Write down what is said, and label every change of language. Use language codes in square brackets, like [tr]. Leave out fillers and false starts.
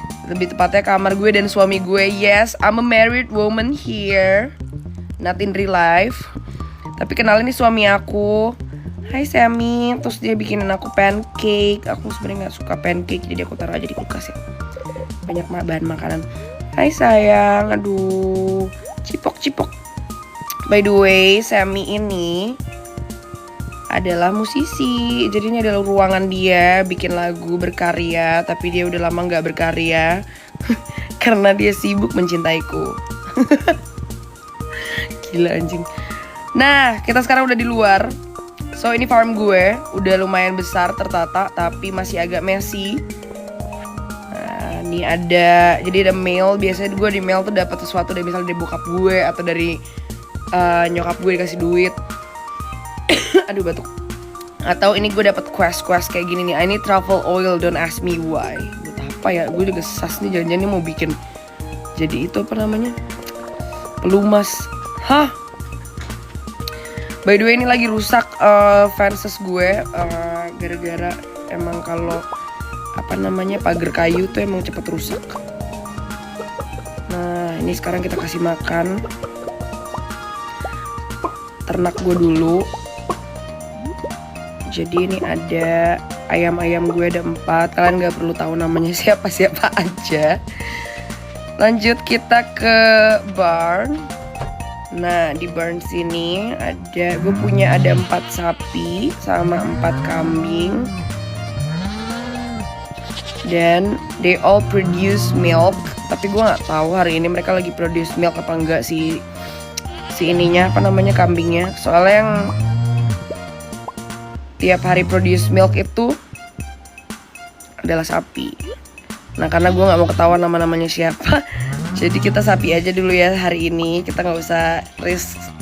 [id] Lebih tepatnya kamar gue dan suami gue. [en] Yes, I'm a married woman here. Not in real life. [id] Tapi kenalin nih suami aku. Hai Sammy. Terus dia bikinin aku pancake. Aku sebenarnya gak suka pancake, jadi aku taruh aja di kulkas ya. Banyak bahan makanan. Hai sayang. Aduh, cipok. [en] By the way, [id] Sammy ini adalah musisi. Jadi ini adalah ruangan dia bikin lagu, berkarya. Tapi dia udah lama gak berkarya karena dia sibuk mencintaiku. Gila anjing. Nah, kita sekarang udah di luar. So ini farm gue. Udah lumayan besar, tertata, tapi masih agak messy. Nah, ini ada, jadi ada mail. Biasanya gue di mail tuh dapat sesuatu dari misalnya dari bokap gue atau dari nyokap gue dikasih duit. Aduh batuk. Atau ini gue dapat quest kayak gini nih. [en] I need travel oil, don't ask me why. [id] Buat apa ya? Gue juga sas nih, jangan-jangan nih mau bikin jadi itu apa namanya, pelumas. Hah? [en] By the way [id] ini lagi rusak fences gue gara-gara emang kalau apa namanya pagar kayu tuh emang cepet rusak. Nah ini sekarang kita kasih makan ternak gue dulu. Jadi ini ada ayam-ayam gue ada 4. Kalian gak perlu tahu namanya siapa-siapa aja. Lanjut kita ke barn. Nah di barn sini ada, gue punya ada 4 sapi sama 4 kambing. Dan [en] they all produce milk. [id] Tapi gue gak tahu hari ini mereka lagi produce milk apa enggak sih. Si ininya apa namanya kambingnya, soalnya yang tiap hari produce milk itu adalah sapi. Nah karena gue nggak mau ketahuan nama-namanya siapa, jadi kita sapi aja dulu ya hari ini, kita nggak usah risk.